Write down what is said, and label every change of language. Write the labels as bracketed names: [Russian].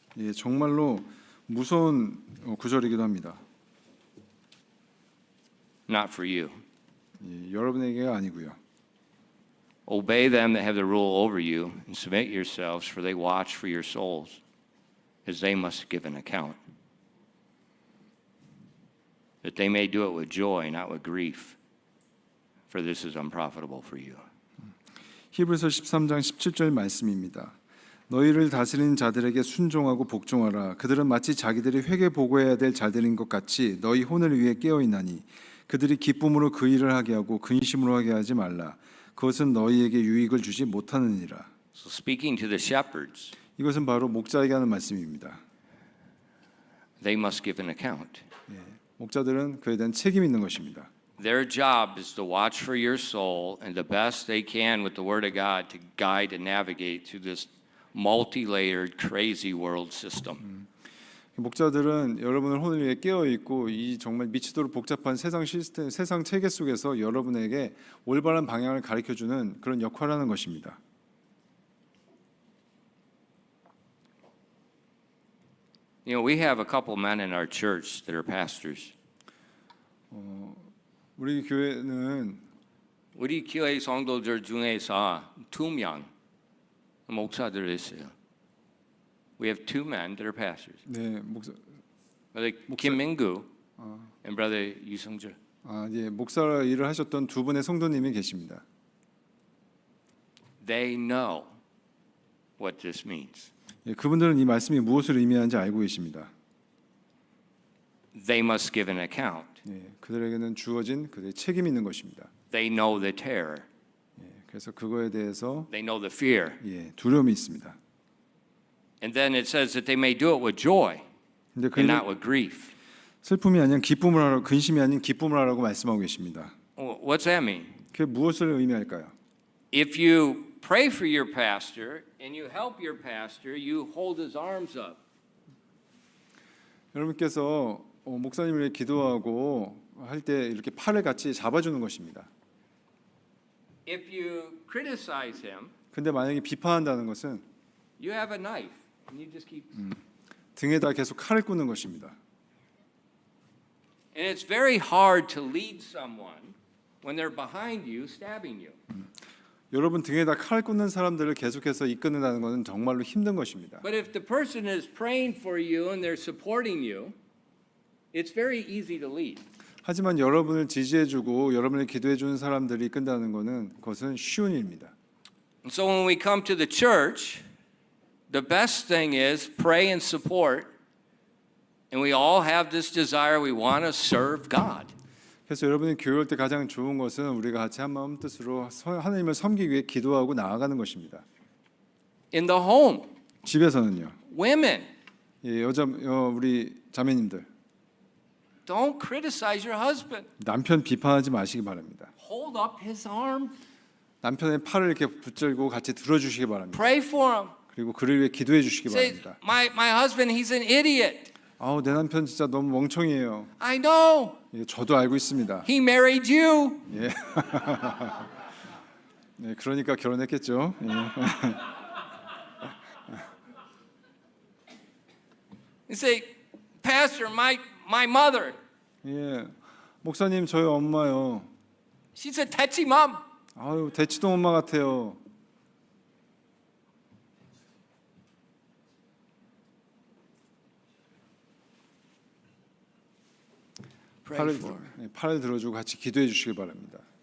[Korean] 예, 정말로 무서운 구절이기도 합니다. [English] Not for you. [Korean] 예, 여러분에게가 아니고요. [English] Obey them that have the rule over you and submit yourselves, for they watch for your souls, as they must give an account. That they may do it with joy, not with grief, for this is unprofitable for you. [Korean] 히브리서 13장 17절 말씀입니다. 너희를 다스리는 자들에게 순종하고 복종하라. 그들은 마치 자기들이 회개 보고해야 될 자들인 것 같이 너희 혼을 위해 깨어 있나니 그들이 기쁨으로 그 일을 하게 하고 근심으로 하게 하지 말라. 그것은 너희에게 유익을 주지 못하느니라. [English] So speaking to the shepherds, [Korean] 이것은 바로 목자에게 하는 말씀입니다. [English] they must give an account. [Korean] 목자들은 그에 대한 책임이 있는 것입니다. [English] Their job is to watch for your soul and the best they can with the Word of God to guide and navigate through this multi-layered, crazy world system. [Korean] 목자들은 여러분의 혼을 위해 깨어 있고 이 정말 미치도록 복잡한 세상 시스템, 세상 체계 속에서 여러분에게 올바른 방향을 가르쳐 주는 그런 역할을 하는 것입니다. [English] You know, we have a couple men in our church that are pastors. [Korean] 우리 교회는 우리 교회 성도들 중에서 2명 목사들 있어요. [English] We have 2 men that are pastors. [Korean] 네, 목사 [English] Brother Kim Min-gu and Brother Yu Sung-jul. [Korean] 목사 일을 하셨던 두 분의 성도님이 계십니다. [English] They know what this means. [Korean] 예, 그분들은 이 말씀이 무엇을 의미하는지 알고 계십니다. [English] They must give an account. [Korean] 예, 그들에게는 주어진 그들의 책임이 있는 것입니다. [English] They know the terror. [Korean] 예, 그래서 그거에 대해서 [English] They know the fear. [Korean] 예, 두려움이 있습니다. [English] And then it says that they may do it with joy [Korean] 근데 그 [English] and [Korean] 일을 [English] not with grief. [Korean] 슬픔이 아닌 기쁨을 하라고 근심이 아닌 기쁨을 하라고 말씀하고 계십니다. [English] What's that mean? [Korean] 그게 무엇을 의미할까요? [English] If you pray for your pastor and you help your pastor, you hold his arms up. [Korean] 여러분께서 목사님을 위해 기도하고 할 때 이렇게 팔을 같이 잡아주는 것입니다. [English] If you criticize him, [Korean] 근데 만약에 비판한다는 것은 [English] you have a knife and you just keep. [Korean] 등에다 계속 칼을 꽂는 것입니다. [English] And it's very hard to lead someone when they're behind you stabbing you. [Korean] 여러분 등에다 칼 꽂는 사람들을 계속해서 이끄는다는 것은 정말로 힘든 것입니다. [English] But if the person is praying for you and they're supporting you, it's very easy to lead. [Korean] 하지만 여러분을 지지해주고 여러분을 기도해주는 사람들이 이끈다는 것은 그것은 쉬운 일입니다. [English] And so when we come to the church, the best thing is pray and support. And we all have this desire, we want to serve God. [Korean] 그래서 여러분이 교회 올 때 가장 좋은 것은 우리가 같이 한 마음 뜻으로 하나님을 섬기기 위해 기도하고 나아가는 것입니다. [English] In the home, [Korean] 집에서는요. [English] women, [Korean] 예, 우리 자매님들 [English] don't criticize your husband. [Korean] 남편 비판하지 마시기 바랍니다. [English] Hold up his arm, [Korean] 남편의 팔을 이렇게 붙들고 같이 들어주시기 바랍니다. [English] pray for him. [Korean] 그리고 그를 위해 기도해 주시기 [English] Say, [Korean] 바랍니다. [English] my husband, he's an idiot. [Korean] 아우 내 남편 진짜 너무 멍청이에요. [English] I know. [Korean] 예, 저도 알고 있습니다. [English] He married you. [Korean] 예. 네, 그러니까 결혼했겠죠. 예. [English] You say, Pastor, my mother, [Korean] 예. 목사님 저희 엄마요. [English] she's a tetchy mom. [Korean] 아유 대치동 엄마 같아요. [English] Pray for her. [Korean] 팔을 들어주고 같이 기도해 주시기 바랍니다.